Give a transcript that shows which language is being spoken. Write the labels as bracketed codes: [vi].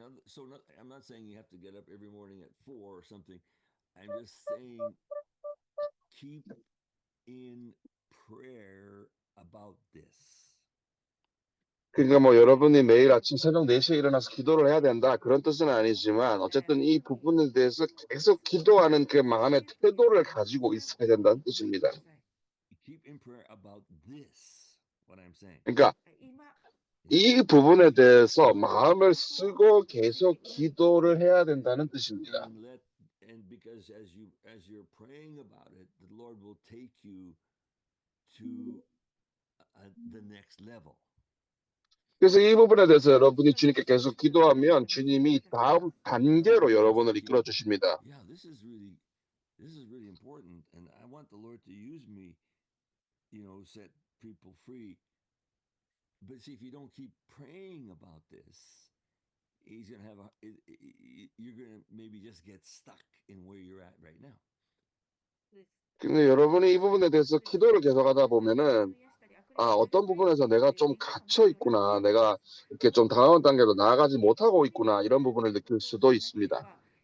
[en] So I'm not saying you have to get up every morning at 4 or something. I'm just saying keep in prayer about this. [ko] 그러니까 뭐 여러분이 매일 아침 새벽 4시에 일어나서 기도를 해야 된다 그런 뜻은 아니지만 어쨌든 이 부분에 대해서 계속 기도하는 그 마음의 태도를 가지고 있어야 된다는 뜻입니다. [en] Keep in prayer about this. What I'm saying. [ko] 그러니까 이 부분에 대해서 마음을 쓰고 계속 기도를 해야 된다는 뜻입니다. [en] And because as you're praying about it, the Lord will take you to the next level. [ko] 그래서 이 부분에 대해서 여러분이 주님께 계속 기도하면 주님이 다음 단계로 여러분을 이끌어 주십니다. [en] Yeah, this is really important, and I want the Lord to use me, set people free. But see, if you don't keep praying about this, you're gonna maybe just get stuck in where you're at right now. [ko] 근데 여러분이 이 부분에 대해서 기도를 계속하다 보면은 어떤 부분에서 내가 좀 갇혀 있구나, 내가 이렇게 좀 다음 단계로 나아가지 못하고 있구나 이런 부분을 느낄 수도 있습니다.